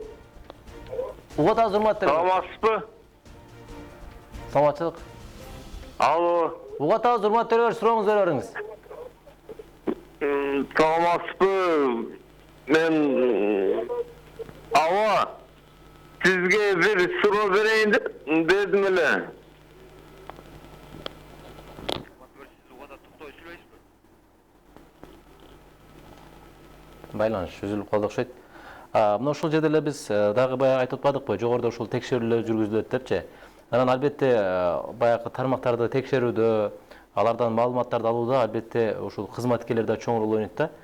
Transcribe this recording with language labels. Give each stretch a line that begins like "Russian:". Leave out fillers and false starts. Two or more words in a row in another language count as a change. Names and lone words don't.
Kyrgyz: Угат азырматтыр. Саламатсызбы? Саламатчылык. Алло. Угат азырматтыр, сурооңуз бериңиз. Саламатсызбы? Мен алло.
Turkish: Sizge bir soru vereyim dedim ele.
Kyrgyz: Байланыш үзүлүп калды окшойт. Мына ушул жерде эле биз дагы баягы айтып атпадыкпы, жогоруда ушул текшерүүлөр жүргүзүлөт депчи. Анан албетте баягы тармактарды текшерүүдө, алардан маалыматтарды алууда албетте ушул кызматкерлер да чоң роль ойнойт да.